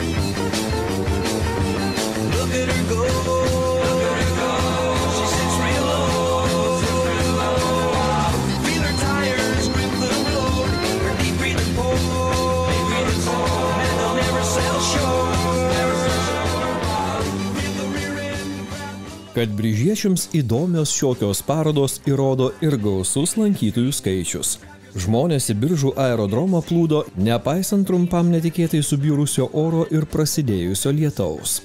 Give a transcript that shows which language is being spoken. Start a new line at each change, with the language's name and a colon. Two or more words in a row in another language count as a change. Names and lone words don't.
English: Look at her go, look at her go. She sits real low, feel her tires grip the road. Her deep breathing pole, and they'll never sell short.
Lithuanian: Kad bryžiečiams įdomios šiokios parodos įrodo ir gausus lankytojų skaičius. Žmonės į Biržų aerodromą plūdo, nepaisant trumpam netikėtai subjurusio oro ir prasidėjusio lietaus.